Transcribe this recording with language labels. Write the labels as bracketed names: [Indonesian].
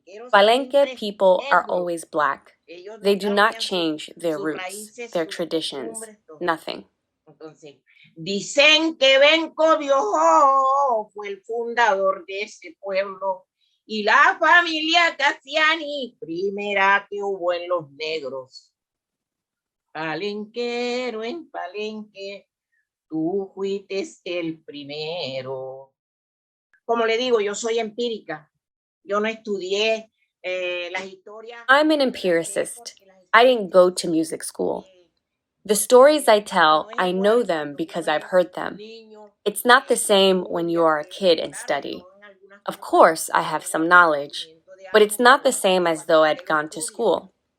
[English] Palenque people are always Black. They do not change their roots, their traditions, nothing. [Spanish] Dicen que Benco Biojó fue el fundador de ese pueblo y la familia Cassiani, primera que hubo en los negros. Palenquero en Palenque, tú fuiste el primero. Como le digo, yo soy empírica. Yo no estudié las historias. [English] I'm an empiricist. I didn't go to music school. The stories I tell, I know them because I've heard them. It's not the same when you are a kid and study. Of course, I have some knowledge, but it's not the same as though I'd gone to school.